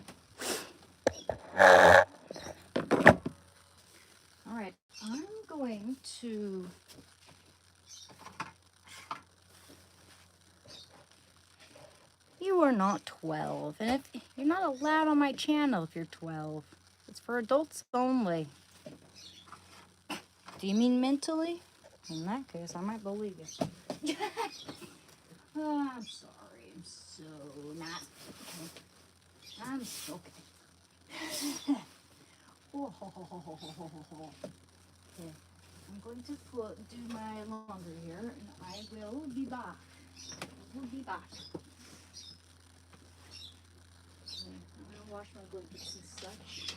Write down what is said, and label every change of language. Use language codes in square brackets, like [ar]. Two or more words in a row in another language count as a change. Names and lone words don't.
[en] Alright, I'm going to You are not 12, and if you're not allowed on my channel if you're 12. It's for adults only. Do you mean mentally? In that case, I might believe you. Oh, I'm sorry. I'm so not okay. I'm so okay. Oh, ho, ho, ho, ho, ho, ho, ho. Okay. I'm going to do my laundry here, and I will be back. Okay, I'm gonna wash my blankets and such.